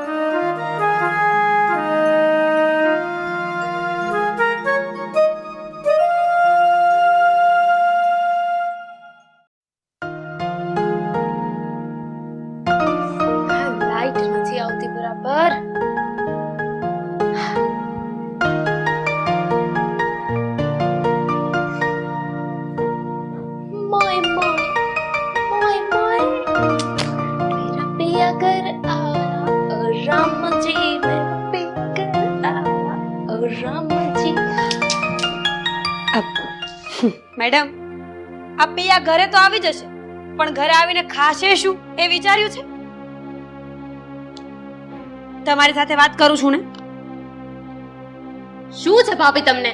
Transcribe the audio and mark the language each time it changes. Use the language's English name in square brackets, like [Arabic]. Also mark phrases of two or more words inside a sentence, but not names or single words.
[Gujarati] લાઈટ નથી આવતી બરાબર. [Hindi] मोय मोय मोय मोय मेरा पिया घर आया और [Gujarati] મેડમ આ પિયા ઘરે તો આવી જશે પણ ઘરે આવીને ખાશે શું એ વિચાર્યું છે? તમારી સાથે વાત કરું છું ને. શું છે ભાભી તમને?